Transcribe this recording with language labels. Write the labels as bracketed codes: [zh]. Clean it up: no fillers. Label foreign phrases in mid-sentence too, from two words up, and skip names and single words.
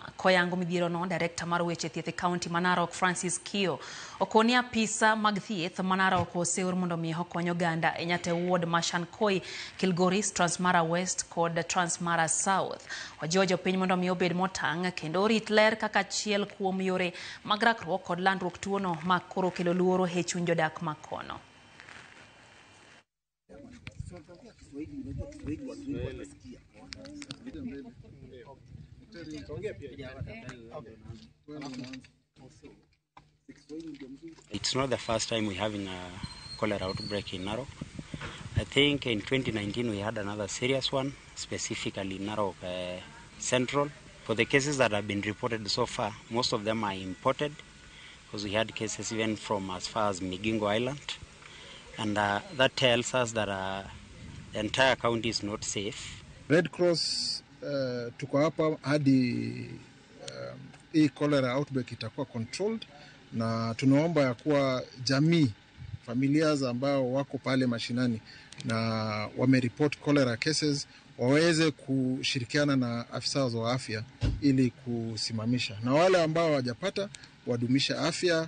[luo] Koyango midhiero no, director mar weche thieth e county Narok Francis Kio okoni apisa mag thieth Narok oseur mondo mi okonyo ganda e nyate ward Mashankoi, Kilgoris, Transmara West kod Transmara South. Ojojo piny mondo mi obed motang' kendo rit ler kaka achiel kuom yore mag rakruok kod landruok tuono ma koro kelo luoro e chuny jodak makono. [en] It's not the first time we're having a cholera outbreak in Narok. I think in 2019 we had another serious one, specifically in Narok Central. For the cases that have been reported so far, most of them are imported, because we had cases even from as far as Migingo Island. And that tells us that the entire county is not safe. [sw] Red Cross tuko hapa hadi hii [en] cholera outbreak [sw] itakuwa controlled, na tunaomba ya kuwa jamii, familia ambao wako pale mashinani na wamereport [en] cholera cases [sw] waweze kushirikiana na afisa wa afya ili kusimamisha, na wale ambao hawajapata wadumisha afya.